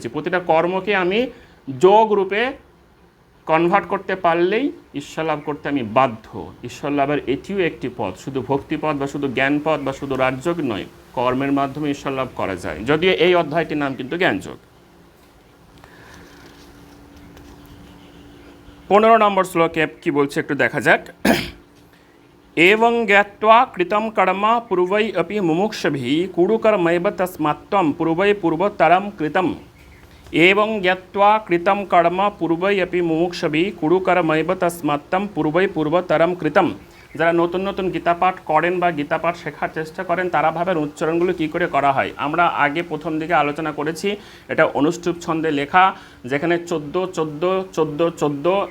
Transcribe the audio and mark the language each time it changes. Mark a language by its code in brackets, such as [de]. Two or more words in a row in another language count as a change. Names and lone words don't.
[bn] প্রতিটা কর্মকে আমি যোগ রূপে কনভার্ট করতে পারলেই ঈশ্বর লাভ করতে আমি বাধ্য। ঈশ্বর লাভের এটিও একটি পথ, শুধু ভক্তিপথ বা শুধু জ্ঞানপথ বা শুধু রাজযোগ নয়, কর্মের মাধ্যমে ঈশ্বর লাভ করা যায়। যদিও এই অধ্যায়টির নাম কিন্তু জ্ঞানযোগ। 15 নম্বর শ্লোকে কি বলছে একটু দেখা যাক। [sa] एवं ज्ञात्वा कृतं कर्म पूर्वै अपि मुमुक्षुभिः कुरुकर्मैव तस्मात्त्वं पूर्वै पूर्वतरं कृतम्। एवं ज्ञात्वा कृतं कर्म पूर्वै अपि मुमुक्षुभिः कुरुकर्मैव तस्मात्त्वं पूर्वै पूर्वतरं कृतम्। [bn] যারা নতুন নতুন গীতাপাঠ করেন বা গীতাপাঠ শেখার চেষ্টা করেন তারা ভাবেন উচ্চারণগুলো কী করে করা হয়। আমরা আগে প্রথম দিকে আলোচনা করেছি, এটা অনুষ্টুপ ছন্দে লেখা, যেখানে 14